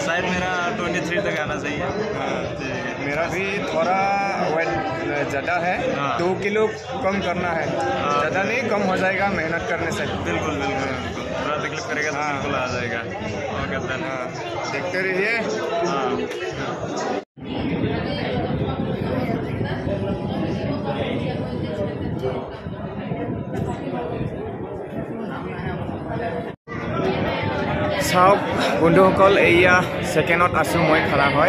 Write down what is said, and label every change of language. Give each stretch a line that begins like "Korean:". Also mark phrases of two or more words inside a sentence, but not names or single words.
Hindi: शायद मेरा 23 तक आना चाहिए। मेरा भी थोड़ा वेट ज़्यादा है। 2 किलो कम करना है। ज़्यादा नहीं, कम हो जाएगा मेहनत करने से। बिल्कुल बिल्कुल, थोड़ा तकलीफ करेगा तो बिल्कुल आ जाएगा। ओके धन, देखते रहिए।
Assamese: চাওক বন্ধুসকল, এয়া ছেকেণ্ডত আছোঁ মই খাৰা হয়।